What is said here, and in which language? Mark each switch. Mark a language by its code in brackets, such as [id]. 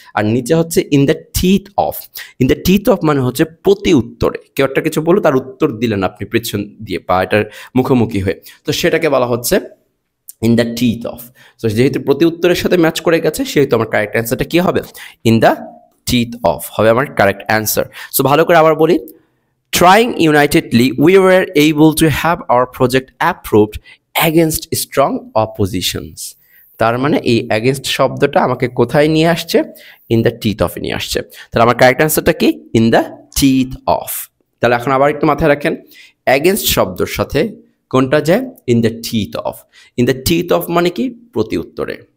[bn] আর নিচে হচ্ছে in the teeth of. In the teeth of মানে হচ্ছে প্রতি উত্তরে, কেউ একটা কিছু বললো তার উত্তর দিলেন আপনি পেছন দিয়ে বা এটার মুখোমুখি হয়ে, তো সেটাকে বলা হচ্ছে in the teeth of. So যেহেতু প্রতি উত্তরের সাথে ম্যাচ করে গেছে সেহেতু আমার কারেক্ট অ্যান্সারটা কি হবে? ইন দ্য টিথ অফ হবে আমার কারেক্ট অ্যান্সার। সো ভালো করে আবার বলি, [en] trying unitedly we were able to have our project approved against strong oppositions। [bn] তার মানে এই against শব্দটা আমাকে কোথায় নিয়ে আসছে? ইন দ্য টিথ অফ নিয়ে আসছে। তাহলে আমার কারেক্ট অ্যান্সারটা কি? In the teeth of. তাহলে এখন আবার একটু মাথায় রাখেন, against শব্দের সাথে কোনটা যায়? In the teeth of. In the teeth of মানে কি? প্রতি উত্তরে।